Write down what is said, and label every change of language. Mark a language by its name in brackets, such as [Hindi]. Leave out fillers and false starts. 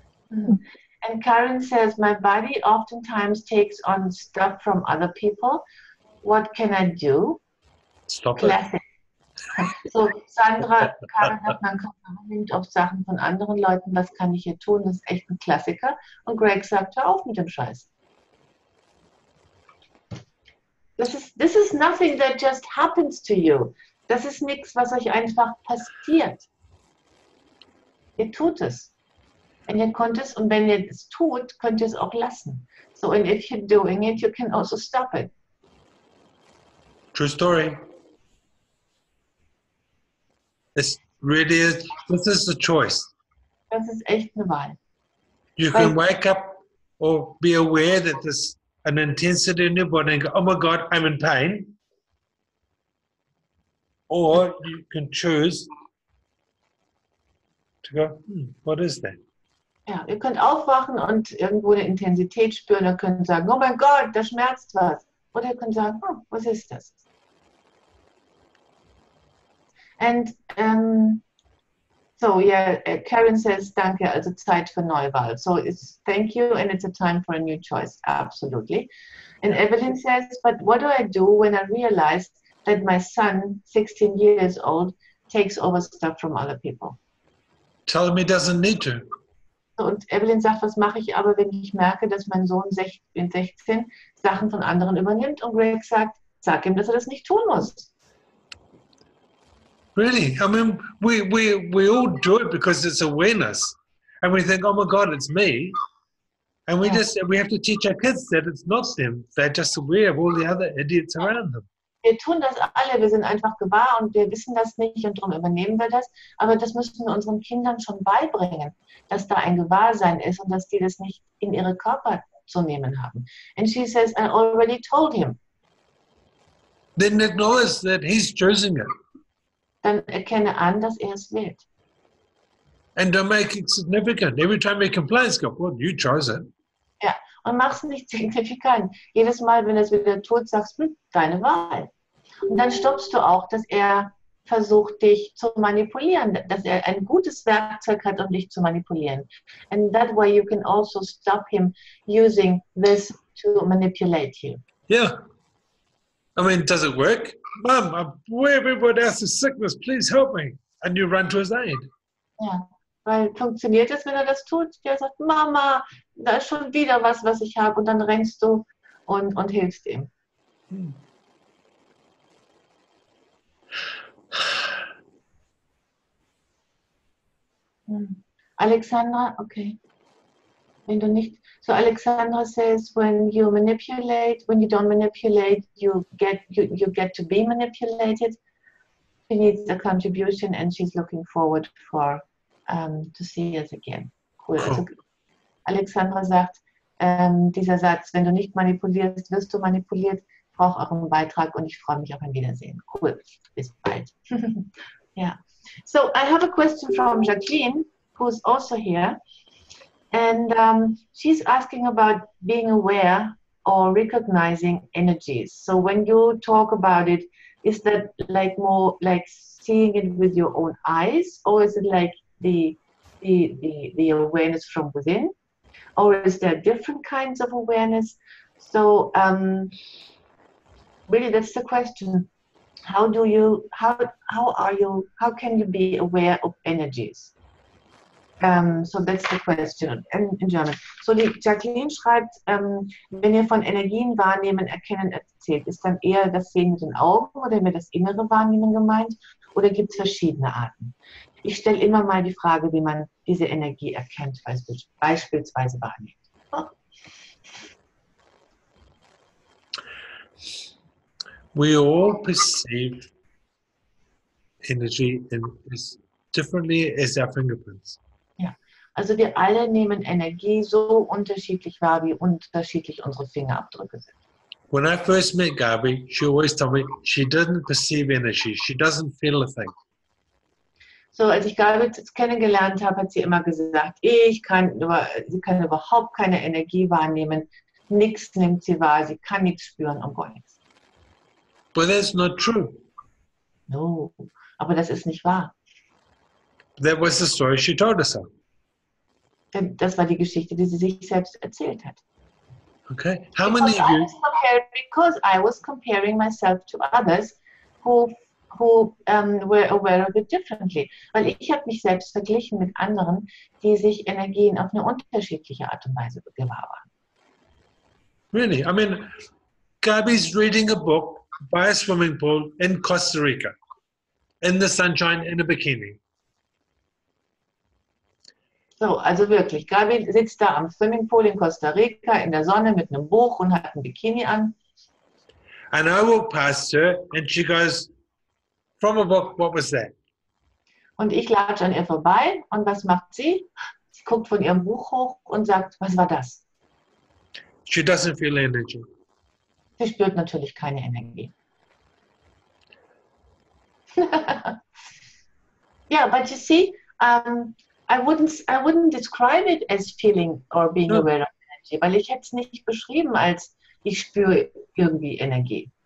[English] And Karen says, my body oftentimes takes on stuff from other people. What can I do? Stop Classic. [German] So, Sandra, Karen hat, mein Körper nimmt auf Sachen von anderen Leuten. Was kann ich hier tun? Das ist echt ein Klassiker. Und Greg sagt, hör auf mit dem Scheiß. [English] This is nothing that just happens to you. [German] Das ist nichts, was euch einfach passiert. Ihr tut es. Und wenn ihr es tut, könnt ihr es auch lassen. [English] So, and if you're doing it, you can also stop it. True story. This really is, this is the choice. [German] Das ist echt eine Wahl. [English] You can wake up or be aware that there's an intensity in your body and go, oh my God, I'm in pain. Or you can choose to go, what is that? [German] Ja, ihr könnt aufwachen und irgendwo eine Intensität spüren und könnt sagen, oh mein Gott, da schmerzt was. Oder ihr könnt sagen, was ist das? [English] And so yeah, Karen says, [German] danke, also Zeit für Neuwahl. [English] So it's thank you and it's a time for a new choice. Absolutely. And Evelyn says, but what do I do when I realize that my son, 16 years old, takes over stuff from other people? Tell him he doesn't need to. [German] Und Evelyn sagt, was mache ich aber, wenn ich merke, dass mein Sohn 16 Sachen von anderen übernimmt? Und Greg sagt, sag ihm, dass er das nicht tun muss. [English] Really? I mean, we all do it because it's awareness. And we think, oh my God, it's me. And we have to teach our kids that it's not them. They're just aware of all the other idiots around them. [German] Wir tun das alle, wir sind einfach gewahr und wir wissen das nicht und darum übernehmen wir das. Aber das müssen wir unseren Kindern schon beibringen, dass da ein Gewahrsein ist und dass die das nicht in ihre Körper zu nehmen haben. [English] And she says, I already told him. Then acknowledge that he's choosing it. [German] Dann erkenne an, dass er es wählt. [English] And don't make it significant. Every time he complains, go, well, you chose it. [German] Ja, und mach es nicht signifikant. Jedes Mal, wenn er es wieder tut, sagst du, deine Wahl. Und dann stoppst du auch, dass er versucht, dich zu manipulieren, dass er ein gutes Werkzeug hat, um dich zu manipulieren. [English] And that way you can also stop him using this to manipulate you. Yeah. I mean, does it work? Mom, I'm aware of everyone else's sickness. Please help me. And you run to his aid. [German] Ja, weil funktioniert es, wenn er das tut? Der sagt, Mama, da ist schon wieder was ich habe. Und dann rennst du und hilfst ihm. [English] Alexandra, okay. [German] Wenn du nicht, [English] so Alexandra says, when you don't manipulate, you get to be manipulated. She needs a contribution and she's looking forward to see us again. Cool. [German] Also, Alexandra sagt, dieser Satz, wenn du nicht manipulierst, wirst du manipuliert, braucht auch einen Beitrag und ich freue mich auf ein Wiedersehen. Cool. Bis bald. Yeah. [English] So I have a question from Jacqueline, who's also here. And she's asking about being aware or recognizing energies. So when you talk about it, is that like more like seeing it with your own eyes, or is it like the awareness from within, or is there different kinds of awareness? So really, that's the question. How can you be aware of energies? So that's the question in German. [German] So die Jacqueline schreibt, wenn ihr von Energien wahrnehmen, erkennen erzählt, ist dann eher das Sehen mit den Augen oder mit das innere Wahrnehmen gemeint oder gibt es verschiedene Arten? Ich stelle immer mal die Frage, wie man diese Energie erkennt, beispielsweise wahrnimmt. Oh. [English] We all perceive energy as differently as our fingerprints. [German] Ja, also wir alle nehmen Energie so unterschiedlich wahr, wie unterschiedlich unsere Fingerabdrücke sind. [English] When I first met Gabi, she always told me she doesn't perceive energy. She doesn't feel a thing. [German] So, als ich Gabi kennengelernt habe, hat sie immer gesagt, sie kann überhaupt keine Energie wahrnehmen. Nichts nimmt sie wahr, sie kann nichts spüren und gar nichts. [English] But that's not true. [German] No, aber das ist nicht wahr. [English] That was the story she told herself. [German] Das war die Geschichte, die sie sich selbst erzählt hat. [English] Okay. How many of you? Because I was comparing myself to others who were aware of it differently. [German] Weil ich habe mich selbst verglichen mit anderen, die sich Energien auf eine unterschiedliche Art und Weise gewahr waren. [English] Really? I mean, Gabi's reading a book by a swimming pool in Costa Rica, in the sunshine, in a bikini. [German] So, also wirklich, Gabi sitzt da am Swimmingpool in Costa Rica in der Sonne mit einem Buch und hat ein Bikini an. [English] And I walk past her and she goes, from a book, what was that? [German] Und ich latsche an ihr vorbei und was macht sie? Sie guckt von ihrem Buch hoch und sagt, was war das? [English] She doesn't feel energy. [German] Sie spürt natürlich keine Energie. [English] Yeah, but you see, I wouldn't describe it as feeling or being aware of energy, [German] weil ich hätte es nicht beschrieben als ich spüre irgendwie Energie.